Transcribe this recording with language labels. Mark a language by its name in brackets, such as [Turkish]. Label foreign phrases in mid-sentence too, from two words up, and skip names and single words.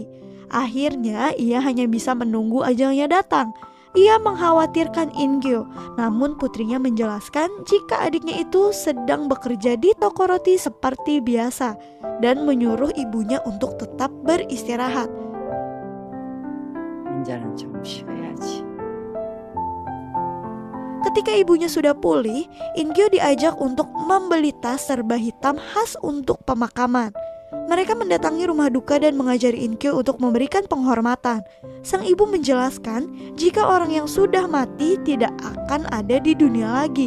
[Indonesian] Akhirnya ia hanya bisa menunggu ajalnya datang. Ia mengkhawatirkan Inkyo, namun putrinya menjelaskan jika adiknya itu sedang bekerja di toko roti seperti biasa dan menyuruh ibunya untuk tetap beristirahat. [Korean] 이제는 좀 쉬어야지. [Indonesian] Ketika ibunya sudah pulih, Inkyo diajak untuk membeli tas serba hitam khas untuk pemakaman. Mereka mendatangi rumah duka dan mengajari Inkyo untuk memberikan penghormatan. Sang ibu menjelaskan jika orang yang sudah mati tidak akan ada di dunia lagi.